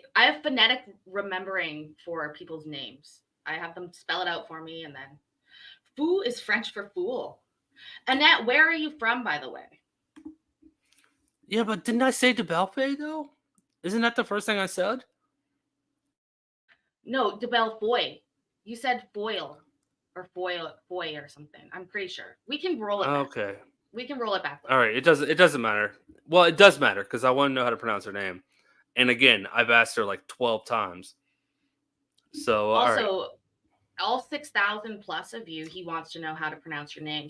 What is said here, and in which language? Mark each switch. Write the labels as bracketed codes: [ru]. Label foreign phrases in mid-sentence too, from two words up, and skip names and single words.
[en] I have phonetic remembering for people's names. I have them spell it out for me, and then foo is French for fool. Annette, where are you from, by the way? Yeah, but didn't I say Belfay though? Isn't that the first thing I said? No, de Belfoy. You said foil or foy or something. I'm pretty sure. We can roll it back. Okay. We can roll it back. All right. It doesn't matter. Well, it does matter because I want to know how to pronounce her name. And again, I've asked her like 12 times. So also, all 6,000 plus of you, he wants to know how to pronounce your name.